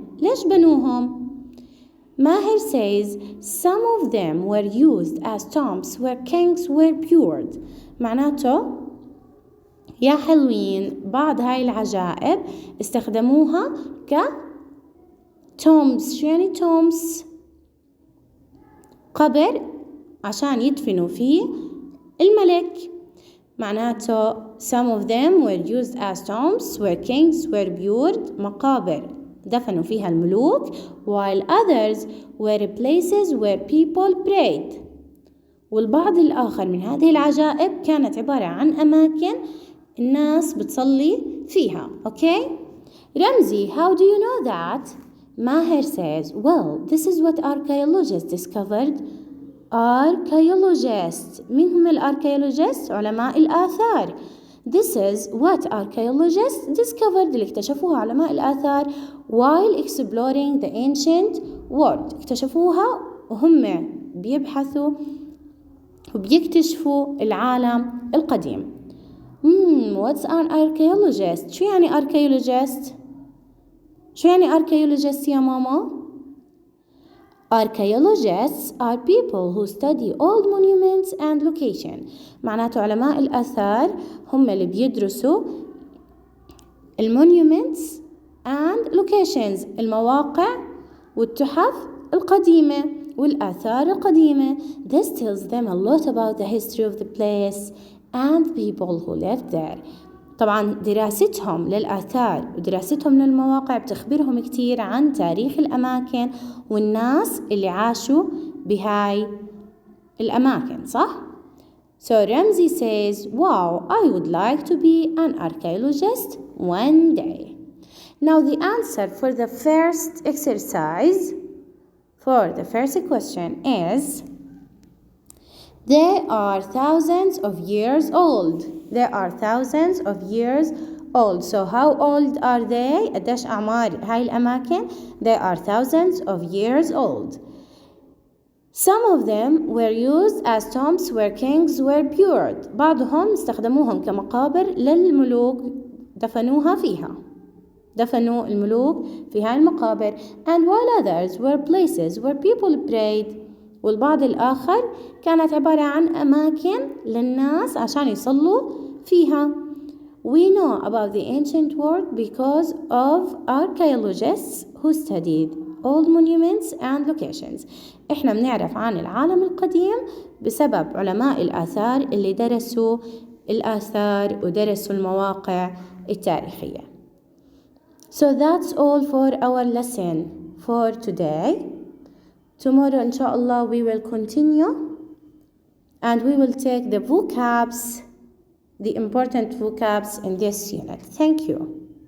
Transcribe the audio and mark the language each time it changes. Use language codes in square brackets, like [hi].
[ar] ليش بنوهم؟ [en] Maher says, some of them were used as tombs where kings were buried. [ar] معناته يا حلوين بعض هاي العجائب استخدموها tombs. شو يعني tombs؟ قبر عشان يدفنوا فيه الملك. [en] معناته some of them were used as tombs where kings were buried. [ar] مقابر دفنوا فيها الملوك. [en] while others were places where people prayed. [ar] والبعض الآخر من هذه العجائب كانت عبارة عن أماكن الناس بتصلي فيها. [en] Okay? رمزي, how do you know that? Maher says, well, this is what archaeologists discovered. Archaeologists. [ar] مين هم الارchaeologists؟ علماء الآثار. [en] This is what archaeologists discovered. [ar] اللي اكتشفوها علماء الآثار [en] while exploring the ancient world. [ar] اكتشفوها وهم بيبحثوا وبيكتشفوا العالم القديم. [en] What's an archaeologist? [ar] شو يعني archaeologist؟ شو يعني archaeologist يا ماما؟ [en] Archaeologists are people who study old monuments and location. [ar] معناته علماء الآثار هم اللي بيدرسوا [en] monuments and locations، [ar] المواقع والتحف القديمة والآثار القديمة. [en] This tells them a lot about the history of the place and people who lived there. [ar] طبعا دراستهم للآثار ودراستهم للمواقع بتخبرهم كتير عن تاريخ الأماكن والناس اللي عاشوا بهاي الأماكن، صح؟ [en] So Ramzi says, wow, I would like to be an archaeologist one day. Now the answer for the first exercise, for the first question is, they are thousands of years old. They are thousands of years old. So how old are they? [ar] قديش أعمار هاي الأماكن؟ [en] They are thousands of years old. Some of them were used as tombs where kings were buried. [ar] بعضهم استخدموهم كمقابر للملوك دفنوها فيها. دفنوا الملوك في هاي المقابر. [en] And while others were places where people prayed. [ar] والبعض الآخر كانت عبارة عن أماكن للناس عشان يصلوا فيها. [en] We know about the ancient world because of archaeologists who studied old monuments and locations. [ar] إحنا بنعرف عن العالم القديم بسبب علماء الآثار اللي درسوا الآثار ودرسوا المواقع التاريخية. [en] So that's all for our lesson for today. Tomorrow, inshallah, we will continue and we will take the vocabs, the important vocabs in this unit. Thank you.